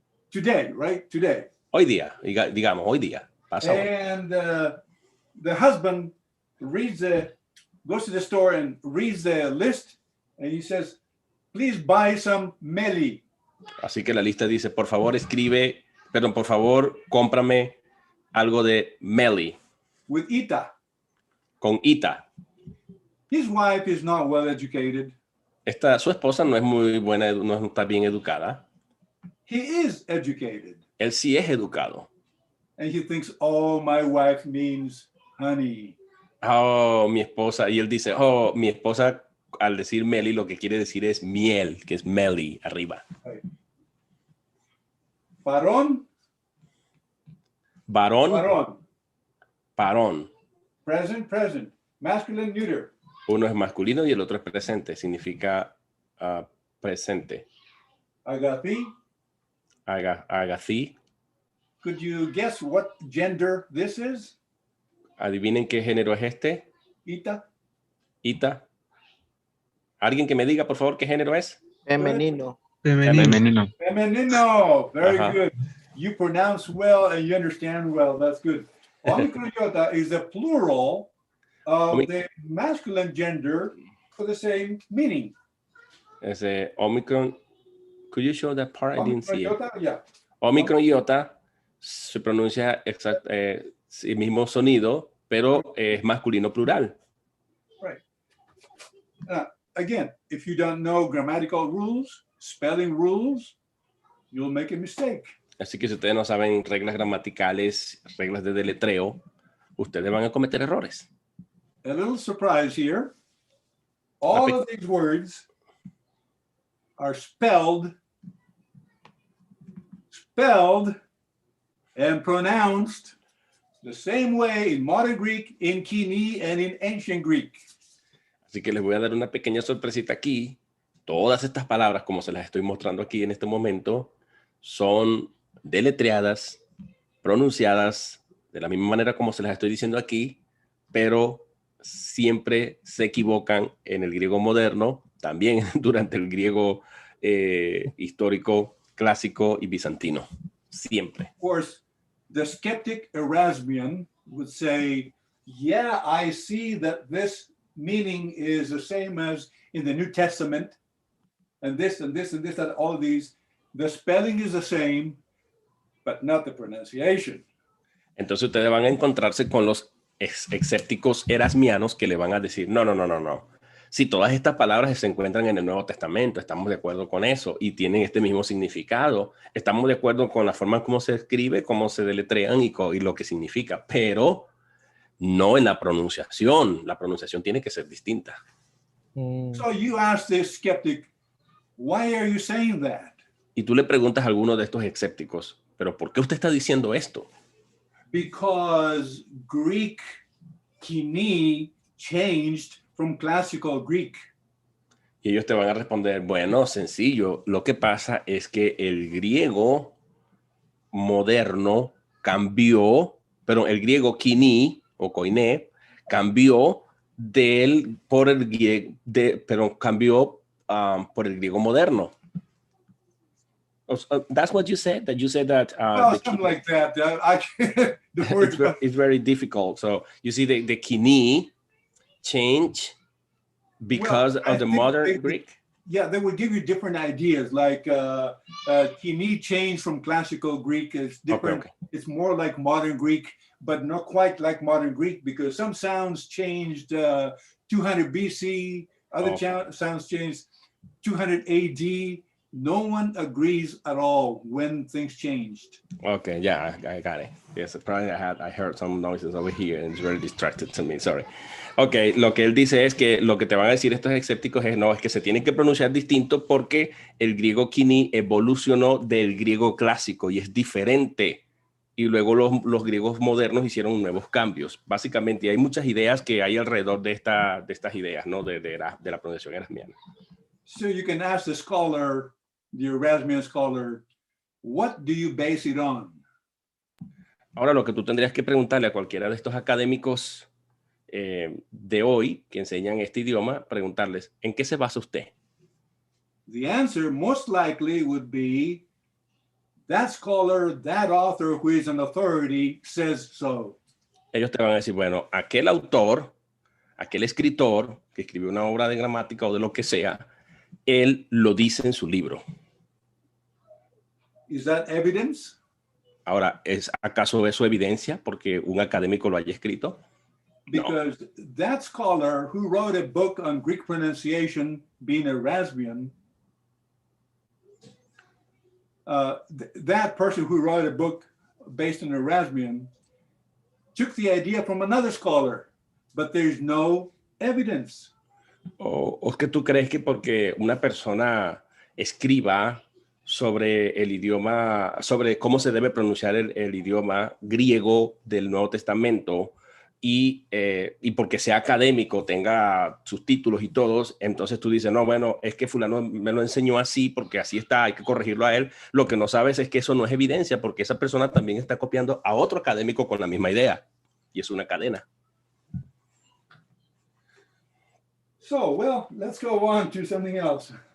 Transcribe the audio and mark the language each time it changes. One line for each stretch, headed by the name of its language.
English: Today, right? Today.
Spanish: Hoy día, digamos, hoy día. Pasa hoy.
English: And the husband goes to the store and reads the list, and he says, please buy some meli.
Spanish: Así que la lista dice, por favor por favor, cómprame algo de meli.
English: With ita.
Spanish: Con ita.
English: His wife is not well educated.
Spanish: Su esposa no es muy buena, no está bien educada.
English: He is educated.
Spanish: Él sí es educado.
English: And he thinks, oh, my wife means honey.
Spanish: Oh, mi esposa. Y él dice, oh, mi esposa, al decir meli, lo que quiere decir es miel, que es meli, arriba.
English: Right.
Spanish: Varón. Varón. Varón. Varón.
English: Present, present. Masculine, neuter.
Spanish: Uno es masculino y el otro es presente. Significa presente.
Greek: Agathi. Agathí.
English: Could you guess what gender this is?
Spanish: Adivinen qué género es este.
Greek: Ita. Ita.
Spanish: ¿Alguien que me diga, por favor, qué género es? Femenino. Femenino. Femenino.
English: Very Uh-huh. good. You pronounce well and you understand well. That's good. Omicronyota is the plural of the masculine gender for the same meaning.
Spanish: Ese Omicron.
English: Could you show that part? I didn't see it. Omicronyota, yeah.
Spanish: Omicron iota se pronuncia el mismo sonido, pero es masculino plural.
English: Right. Again, if you don't know grammatical rules, spelling rules, you'll make a mistake.
Spanish: Así que si ustedes no saben reglas gramaticales, reglas de deletreo, ustedes van a cometer errores.
English: A little surprise here. All of these words are spelled and pronounced the same way in modern Greek, in KOINE, and in ancient Greek.
Spanish: Así que les voy a dar una pequeña sorpresita aquí. Todas estas palabras, como se las estoy mostrando aquí en este momento, son deletreadas, pronunciadas de la misma manera como se las estoy diciendo aquí, pero siempre se equivocan en el griego moderno, también durante el griego histórico, clásico y bizantino. Siempre.
English: Of course, the skeptic Erasmian would say, yeah, I see that this meaning is the same as in the New Testament, and this and this and this and all of these. The spelling is the same, but not the pronunciation.
Spanish: Entonces ustedes van a encontrarse con los escépticos erasmianos que le van a decir, no. Si todas estas palabras se encuentran en el Nuevo Testamento, estamos de acuerdo con eso y tienen este mismo significado. Estamos de acuerdo con la forma en cómo se escribe, cómo se deletrean y lo que significa, pero no en la pronunciación. La pronunciación tiene que ser distinta.
English: So you ask this skeptic, why are you saying that?
Spanish: Y tú le preguntas a alguno de estos escépticos, ¿pero por qué usted está diciendo esto?
English: Because Greek KOINE changed from classical Greek?
Spanish: Y ellos te van a responder, bueno, sencillo. Lo que pasa es que el griego moderno cambió, pero el griego KOINE o KOINE cambió por el griego, cambió por el griego moderno.
English: That's what you said. That you said that. Something like that. The word it's very difficult. So you see, the KOINE change because of the modern Greek. Yeah, they would give you different ideas. Like KOINE changed from classical Greek. It's different. Okay. It's more like modern Greek, but not quite like modern Greek, because some sounds changed 200 BC, other sounds changed 200 AD. No one agrees at all when things changed. Okay, yeah, I got it. Yes, probably I heard some noises over here and it's very distracted to me, sorry.
Spanish: Okay, lo que él dice es que lo que te van a decir estos escépticos es que se tienen que pronunciar distinto porque el griego KOINE evolucionó del griego clásico y es diferente. Y luego los griegos modernos hicieron nuevos cambios. Básicamente hay muchas ideas que hay alrededor de estas ideas, ¿no? de la pronunciación erasmiana.
English: So you can ask the scholar, the Erasmian scholar, what do you base it on?
Spanish: Ahora lo que tú tendrías que preguntarle a cualquiera de estos académicos de hoy que enseñan este idioma, preguntarles, ¿en qué se basa usted?
English: The answer most likely would be, that scholar, that author who is an authority says so.
Spanish: Ellos te van a decir, bueno, aquel autor, aquel escritor que escribió una obra de gramática o de lo que sea, él lo dice en su libro.
English: Is that evidence?
Spanish: Ahora, ¿es acaso eso evidencia porque un académico lo haya escrito?
English: Because that scholar who wrote a book on Greek pronunciation, being Erasmian, that person who wrote a book based on Erasmian took the idea from another scholar, but there's no evidence.
Spanish: ¿O es que tú crees que porque una persona escriba sobre el idioma, sobre cómo se debe pronunciar el idioma griego del Nuevo Testamento y porque sea académico, tenga sus títulos y todos, entonces tú dices, no, bueno, es que fulano me lo enseñó así porque así está, hay que corregirlo a él? Lo que no sabes es que eso no es evidencia porque esa persona también está copiando a otro académico con la misma idea y es una cadena.
English: So, well, let's go on to something else.